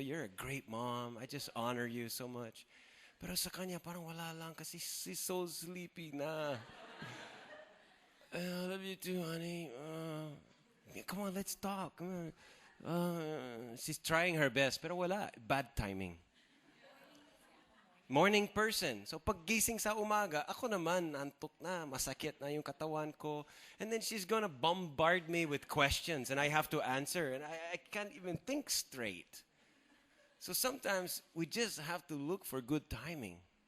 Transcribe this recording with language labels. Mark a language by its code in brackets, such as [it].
[en] You're a great mom. I just honor you so much. [tl] Pero sa kanya, parang wala lang kasi [en] she's so sleepy na. I love you too, honey. Come on, let's talk. Come on. She's trying her best, [tl] pero wala. [en] Bad timing. Morning person. [tl] So paggising sa umaga, ako naman, antok na, masakit na yung katawan ko. And then she's gonna bombard me with questions and I have to answer. And I can't even think straight. So sometimes we just have to look for good timing.